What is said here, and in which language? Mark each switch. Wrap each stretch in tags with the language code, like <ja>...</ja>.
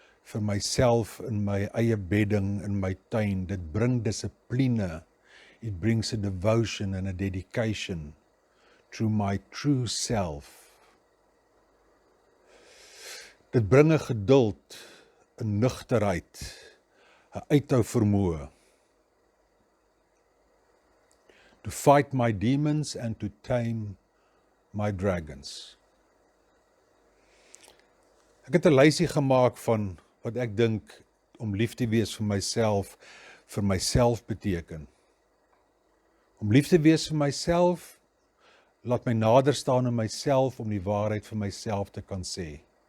<af>Vir myself in my eie bedding, in my tuin, dit bring dissipline,</af> <en>it brings a devotion and a dedication to my true self.</en> <af>Dit bring 'n geduld, 'n nugterheid, 'n uithou vermoë.</af> <en>To fight my demons and to tame my dragons.</en> <af>Ek het 'n lysie gemaak van wat ek dink om lief te wees vir myself beteken. Om lief te wees vir myself, laat my nader staan in myself om die waarheid vir myself te kan sê.</af>